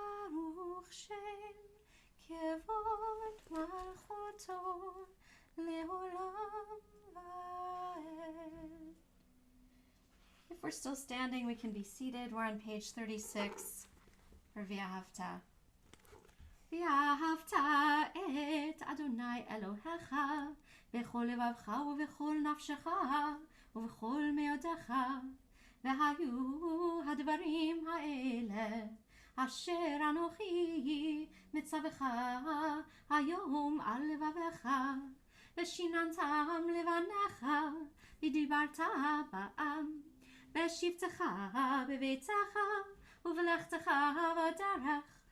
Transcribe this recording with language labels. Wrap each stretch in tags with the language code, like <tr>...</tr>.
<he>ברוך שם כבוד מלכותו לעולם ועד.</he> <en>If we're still standing, we can be seated. We're on page 36 for V'ahavta.</en> <he>ואהבת את אדוני אלוהיך בכל לבבך ובכל נפשך ובכל מאודך. והיו הדברים האלה אשר אנוכי מצווך היום על לבבך, ושיננתם לבניך ודיברת בעם, בשבתך בביתך ובלכתך בדרך</he>